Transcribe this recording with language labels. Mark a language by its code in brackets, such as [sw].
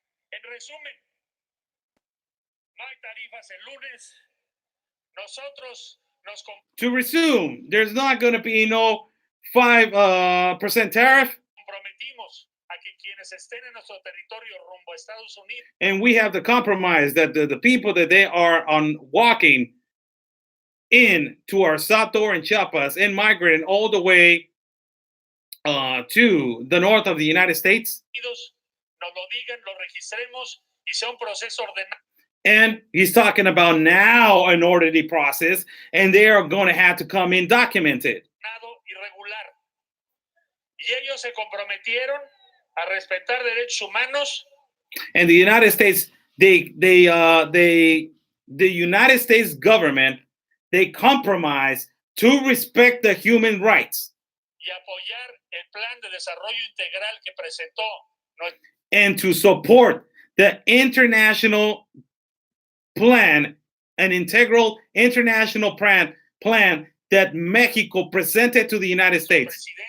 [es] En resumen, no hay tarifas el lunes. Nosotros nos [en] To resume, there's not going to be no 5% tariff. [es] comprometimos a que quienes estén en nuestro territorio rumbo a Estados Unidos. [en] And we have to compromise that the people that they are on walking in to our Sator and Chiapas and migrating all the way to the north of the United States. [es] Nos lo digan, lo registremos y sea un proceso ordenado. [en] And he's talking about now an orderly process, and they are going to have to come in documented. [es] Y regular. Y ellos se comprometieron a respetar derechos humanos. [en] And the United States, the United States government, they compromise to respect the human rights. [es] Y apoyar el plan de desarrollo integral que presentó. [en] And to support the international plan, an integral international plan that Mexico presented to the United States.